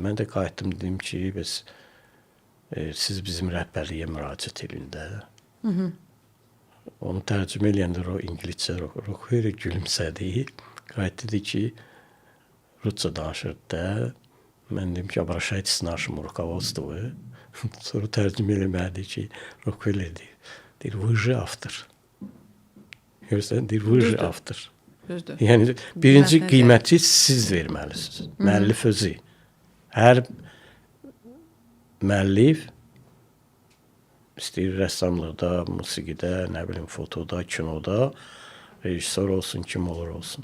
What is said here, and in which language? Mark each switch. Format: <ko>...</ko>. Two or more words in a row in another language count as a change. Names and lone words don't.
<az>Mən də qayıtdım dedim ki, biz siz bizim rəhbərliyə müraciət edin də. Onu tərcümə eləyəndə o ingiliscə Rockefeller gülümsədi. Qayıt dedi ki, rusca danışırdı da. Mən dedim ki,</az> <ru>обращайтесь к нашему руководству.</ru> <az>Sonra tərcümə eləmədi ki, Rockefeller deyir,</az> <ru>вы же автор.</ru> <az>Görürsən, deyir,</az> <ru>вы же автор.</ru> <az>Düzdür. Yəni birinci qiyməti siz verməlisiniz. Müəllif özü. Hər müəllif istəyir rəssamlıqda, musiqidə, nə bilim fotoda, kinoda, rejissor olsun, kim olur olsun.</az>